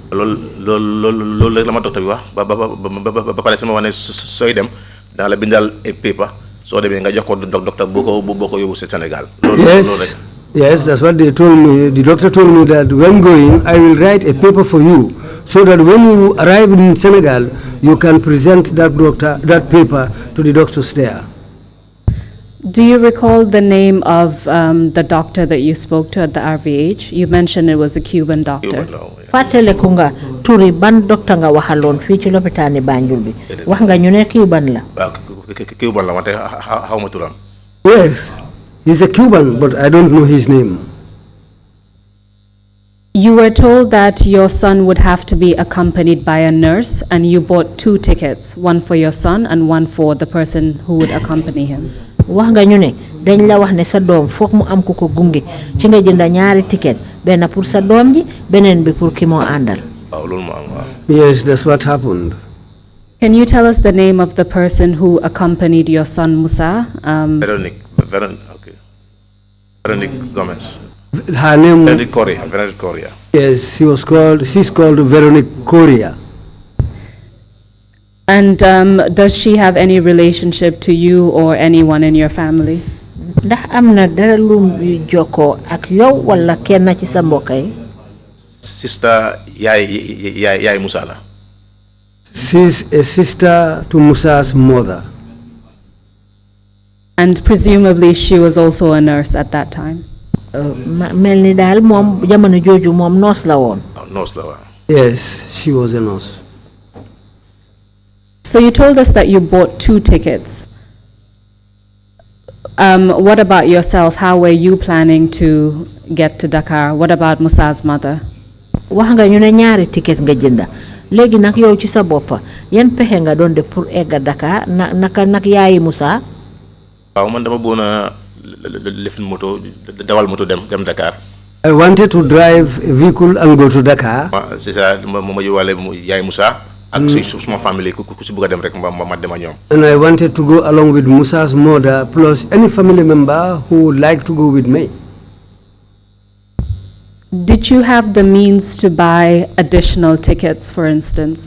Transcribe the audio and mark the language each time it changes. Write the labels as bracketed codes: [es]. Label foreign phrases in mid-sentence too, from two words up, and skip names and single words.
[wo] loolu rek la ma docteur bi wax ba pare sama wane sooy dem [fr] dans la [wo] bindal paper soo demee nga jox ko docteur boo ko yóbbu Sénégal. [en] Yes, that's what they told me. The doctor told me that when going, I will write a paper for you, so that when you arrive in Senegal, you can present that paper to the doctors there. Do you recall the name of the doctor that you spoke to at the RVH? You mentioned it was a Cuban doctor. [wo] Fàttaliku nga turi ban docteur nga waxaloon fii ci lopitaani Banjul bi wax nga ñu ne Cuban la. Cuban la wante xaw ma turam. [en] Yes, he's a Cuban, but I don't know his name. You were told that your son would have to be accompanied by a nurse, and you bought 2 tickets, one for your son and one for the person who would accompany him. [wo] Wax nga ñu ne dañ la wax ne sa doom foog mu am ku ko gunge ci nga jënd ñaari ticket benn pour sa doom ji beneen bi pour ki moo àndal. [en] Yes, that's what happened. Can you tell us the name of the person who accompanied your son Musa? Veronique Gomez. Her name. Veronique Correa. Yes, she's called Veronique Correa. And does she have any relationship to you or anyone in your family? [wo] Ndax am na dara lu jokkoo ak yow wala kenn ci sa mbokk yi? Sister yaay Musa la. [en] She's a sister to Musa's mother. And presumably she was also a nurse at that time. [wo] Mel ni daal moom jamono jooju moom nurse la woon. Nurse la waaw. [en] Yes, she was a nurse. So you told us that you bought 2 tickets. What about yourself? How were you planning to get to Dakar? What about Musa's mother? [wo] Wax nga ñu ne ñaari ticket nga jënda léegi nag yow ci sa boppa yan pexe nga doon def pour egga Dakar naka nag yaayi Musa. waaw man dama bëggoon a lifin moto dawal moto dem Dakar. [en] I wanted to drive a vehicle and go to Dakar. [fr] C'est ça [wo] ma yóbbaale yaay Musa. ak suma family ku si bëgg a dem rek ma dem ak ñoom. [en] And I wanted to go along with Musa's mother plus any family member who would like to go with me. Did you have the means to buy additional tickets, for instance?